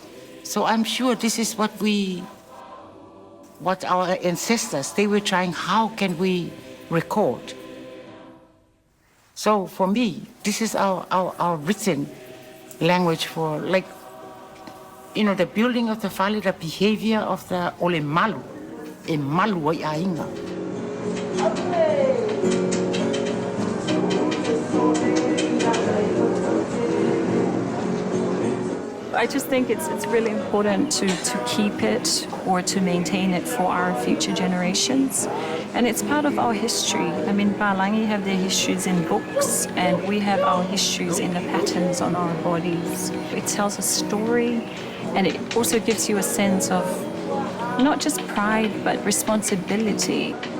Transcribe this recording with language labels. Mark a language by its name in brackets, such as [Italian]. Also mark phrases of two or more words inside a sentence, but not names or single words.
[English] So I'm sure this is what our ancestors, they were trying, how can we record? So for me, this is our written language for, like, you know, the building of the whale, the behavior of the [Samoan] ole malu, e malu ai ainga. [English] I just think it's really important to keep it or to maintain it for our future generations. And it's part of our history. I mean, Palangi have their histories in books, and we have our histories in the patterns on our bodies. It tells a story, and it also gives you a sense of not just pride, but responsibility.